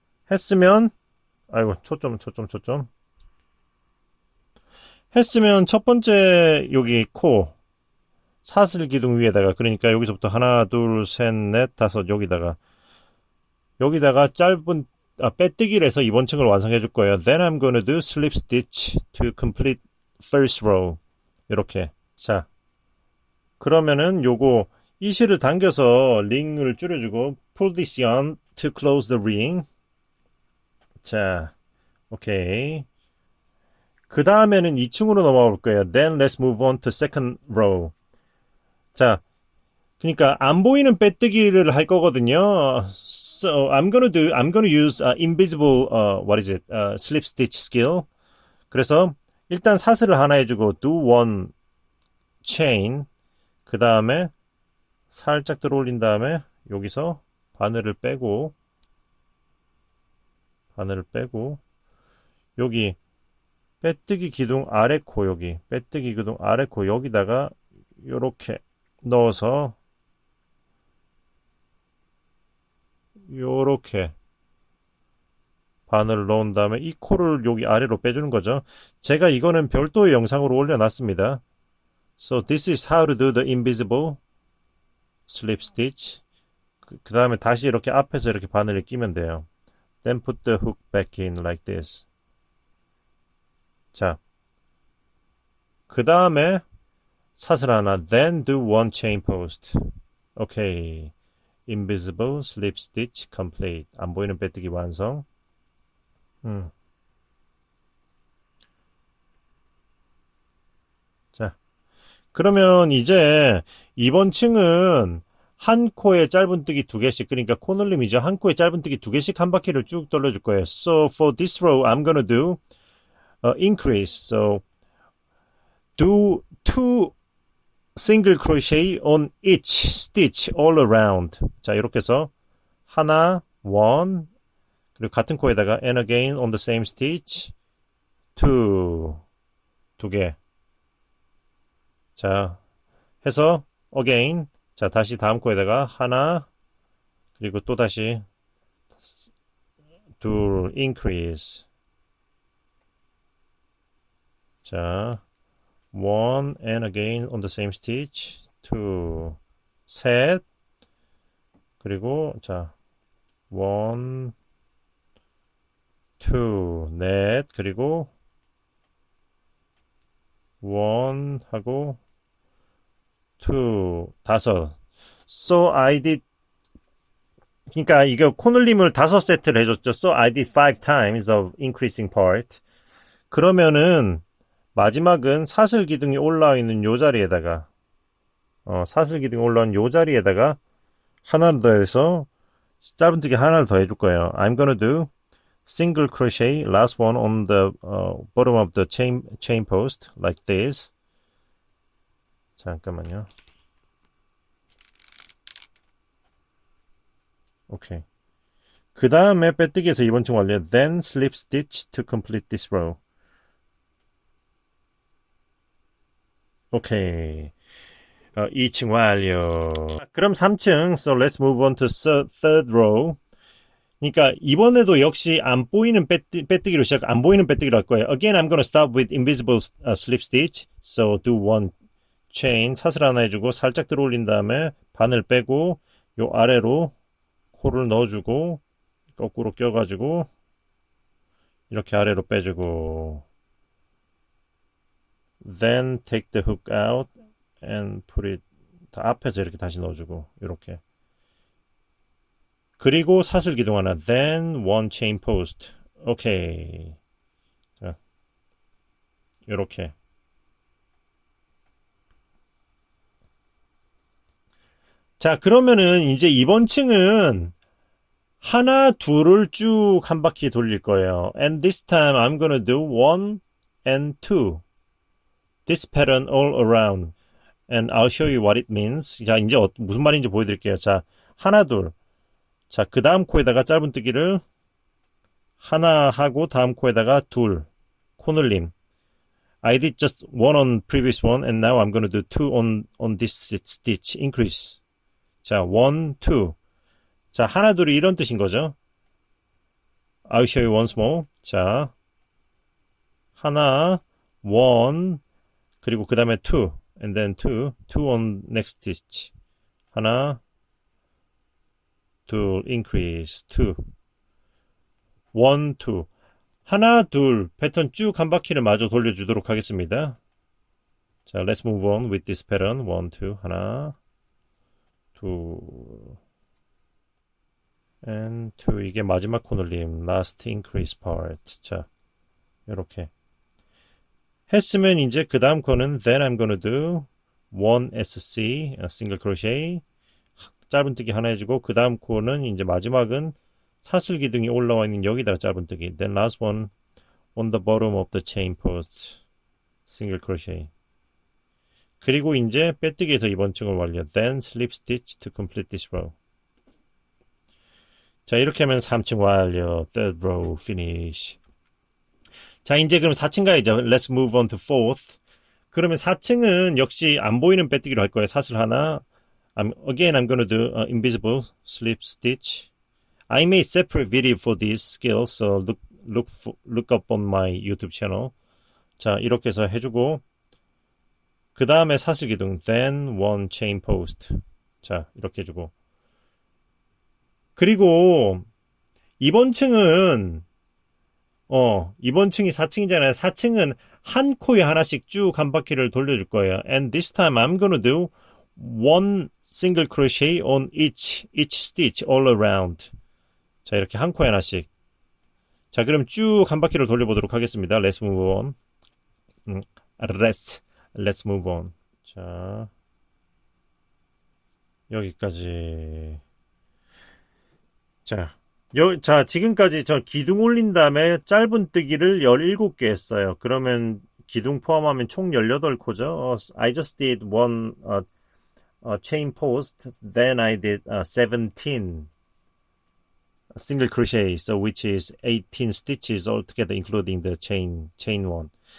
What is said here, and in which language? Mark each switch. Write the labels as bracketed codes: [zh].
[ko] 했으면 아이고 초점 했으면 첫 번째 여기 코 사슬 기둥 위에다가 그러니까 여기서부터 하나 둘 셋 넷 다섯 여기다가 짧은 빼뜨기를 해서 이번 층을 완성해 줄 거예요. [en] Then I'm gonna do slip stitch to complete first row. [ko] 이렇게. 자, 그러면은 요거 이 실을 당겨서 링을 줄여주고 [en] pull this yarn to close the ring. [ko] 자, 오케이. 그 다음에는 2층으로 넘어가 볼 거예요. [en] Then let's move on to second row. [ko] 자, 그러니까 안 보이는 빼뜨기를 할 거거든요. [en] So I'm gonna use invisible slip stitch skill. [ko] 그래서 일단 사슬을 하나 해주고 [en] do one chain. [ko] 그 다음에 살짝 들어올린 다음에 여기서 바늘을 빼고 여기 빼뜨기 기둥 아래 코 여기 빼뜨기 기둥 아래 코 여기다가 요렇게 넣어서 요렇게 바늘을 넣은 다음에 이 코를 여기 아래로 빼주는 거죠. 제가 이거는 별도의 영상으로 올려놨습니다. [en] So this is how to do the invisible slip stitch. [ko] 그 다음에 다시 이렇게 앞에서 이렇게 바늘을 끼면 돼요. [en] Then put the hook back in like this. [ko] 자, 그 다음에 사슬 하나. [en] Then do one chain post. 오케이. Invisible slip stitch complete. [ko] 안 보이는 빼뜨기 완성. 자, 그러면 이제 이번 층은 한 코에 짧은뜨기 2개씩, 그러니까 코놀림이죠. 한 코에 짧은뜨기 2개씩 한 바퀴를 쭉 돌려줄 거예요. [en] So for this row, I'm gonna do increase. So do 2 single crochet on each stitch all around. [ko] 자, 이렇게 해서 하나, [en] one, [ko] 그리고 같은 코에다가 [en] and again on the same stitch [ko] 두 개. 자, 해서 again. 자, 다시 다음 코에다가 하나, 그리고 또 다시 둘 increase. [en] 자, one and again on the same stitch two. 셋. [ko] 그리고 자, one two. 넷. 그리고 one 하고 two. 다섯. [en] So I did, [ko] 그러니까 이거 코눌림을 5세트를 해줬죠. [en] So I did 5 times of increasing part. [ko] 그러면은 마지막은 사슬 기둥이 올라와 있는 요 자리에다가 사슬 기둥이 올라온 요 자리에다가 하나를 더해서 짧은뜨기 하나를 더 해줄 거예요. [en] I'm gonna do single crochet last one on the bottom of the chain post like this. [ko] 잠깐만요. 오케이. 그 다음에 빼뜨기에서 이번 층 완료. [en] Then slip stitch to complete this row. [ko] 오케이. 2층 완료. 그럼 3층. [en] So let's move on to third row. [ko] 그러니까 이번에도 역시 안 보이는 빼뜨기로 안 보이는 빼뜨기로 할 거예요. [en] Again, I'm gonna start with invisible slip stitch. So do one chain. [ko] 사슬 하나 해주고 살짝 들어 올린 다음에 바늘 빼고 요 아래로 코를 넣어주고 거꾸로 껴가지고 이렇게 아래로 빼주고 [en] then take the hook out and put it [ko] 앞에서 이렇게 다시 넣어주고 이렇게 그리고 사슬 기둥 하나 [en] then one chain post [ko] 오케이 자 이렇게 자 그러면은 이제 이번 층은 하나 둘을 쭉 한 바퀴 돌릴 거예요. [en] And this time I'm gonna do 1 and 2 this pattern all around and I'll show you what it means. [ko] 자 이제 무슨 말인지 보여드릴게요. 자 하나 둘 자 그 다음 코에다가 짧은뜨기를 하나 하고 다음 코에다가 둘 코늘림 [en] I did just one on previous one and now I'm gonna do two on this stitch increase [ko] 자, 1, 2. 자, 하나, 둘이 이런 뜻인 거죠. [en] I'll show you once more. [ko] 자, 하나, 1, 그리고 그 다음에 2, [en] and then 2 on next stitch. [ko] 하나, 둘, increase, 2. 1, 2. 하나, 둘, 패턴 쭉 한 바퀴를 마저 돌려주도록 하겠습니다. [en] 자, let's move on with this pattern. [ko] 1, 2, 하나, [en] two and two [ko] 이게 마지막 코늘림 [en] last increase part [ko] 자 이렇게 했으면 이제 그 다음 코는 [en] then I'm gonna do one SC single crochet [ko] 짧은뜨기 하나 해주고 그 다음 코는 이제 마지막은 사슬 기둥이 올라와 있는 여기다가 짧은뜨기 [en] then last one on the bottom of the chain post single crochet [ko] 그리고 이제 빼뜨기에서 이번 층을 완료. [en] Then slip stitch to complete this row. [ko] 자 이렇게 하면 3층 완료. [en] Third row finish. [ko] 자 이제 그럼 4층 가야죠. [en] Let's move on to fourth. [ko] 그러면 4층은 역시 안 보이는 빼뜨기로 할 거예요. 사슬 하나. [en] Again I'm gonna do invisible slip stitch. I made separate video for this skill, so look up on my YouTube channel. [ko] 자 이렇게 해서 해주고. 그 다음에 사슬 기둥 [en] then one chain post [ko] 자 이렇게 해주고 그리고 이번 층은 이번 층이 4층이잖아요. 4층은 한 코에 하나씩 쭉 한 바퀴를 돌려줄 거예요. [en] And this time I'm gonna do one single crochet on each stitch all around [ko] 자 이렇게 한 코에 하나씩 자 그럼 쭉 한 바퀴를 돌려보도록 하겠습니다. [en] Let's move on Let's move on. [ko] 자, 여기까지. 자, 지금까지 저 기둥 올린 다음에 짧은뜨기를 17개 했어요. 그러면 기둥 포함하면 총 18코죠. [en] I just did one chain post, then I did 17 single crochet, so which is 18 stitches altogether, including the chain one.